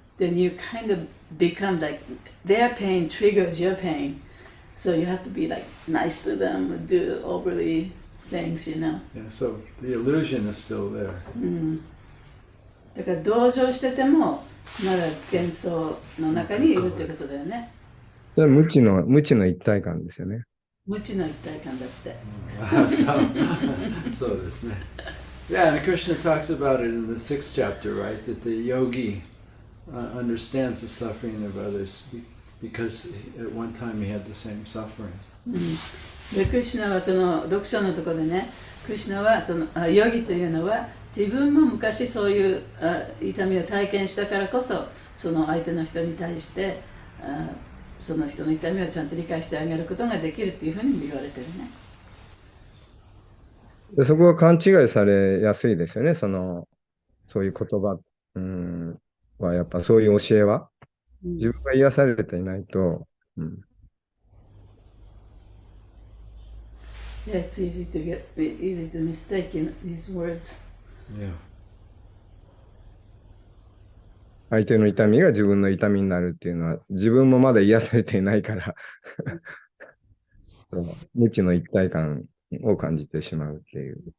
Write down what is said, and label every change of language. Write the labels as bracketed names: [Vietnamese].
[English] Then you kind of become like their pain triggers your pain, so you have to be like nice to them, do overly things, Yeah, so the illusion is still there. [Japanese] だから同情しててもまだ幻想の中にいるってことだよね。それは無知の一体感ですよね。無知の一体感だって。そうですね。 [English] Yeah, and Krishna talks about it in the 6th chapter, right? That the yogi understands the suffering of others because at one time he had the same suffering. [Japanese] で、クリシュナはその6章のところでね、クリシュナはそのヨギというのは自分も昔そういう痛みを体験したからこそ、その相手の人に対してその人の痛みをちゃんと理解してあげることができるっていうふうに言われてるね。でそこは勘違いされやすいですよね。そういう言葉はやっぱそういう教えは、自分が癒されていないと、 [English] Yeah, it's easy to mistake in these words. Yeah. [Japanese] 相手の痛みが自分の痛みになるっていうのは、自分もまだ癒されていないから無知の一体感を感じてしまうっていう。